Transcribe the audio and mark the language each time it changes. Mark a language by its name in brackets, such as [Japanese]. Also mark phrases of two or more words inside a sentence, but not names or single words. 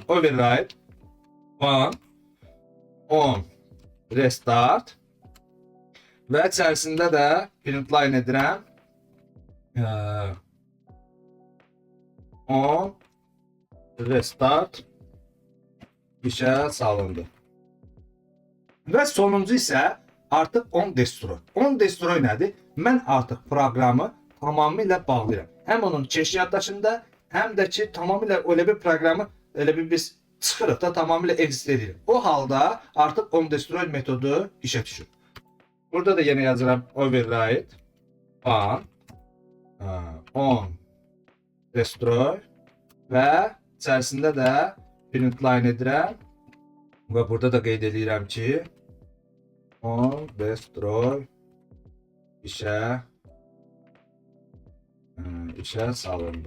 [English] Override on restart [Azerbaijani] və içərisində də [English] print line [Azerbaijani] edirəm. [English] On restart [Azerbaijani] işə salındı. Və sonuncu isə artıq [English] on destroy. On destroy [Azerbaijani] nədir? Mən artıq proqramı tamamilə bağlayıram. Həm onun cache yaddaşında, həm də ki tamamilə elə bir proqramı elə bir biz çıxırıq da tamamilə exit edirik. O halda artıq [English] on destroy [Azerbaijani] metodu işə düşür. Burada da yenə yazıram [English] override on destroy [Azerbaijani] və içərisində də [English] print line [Azerbaijani] edirəm və burada da qeyd edirəm ki [English] on destroy [Azerbaijani] işə salındı.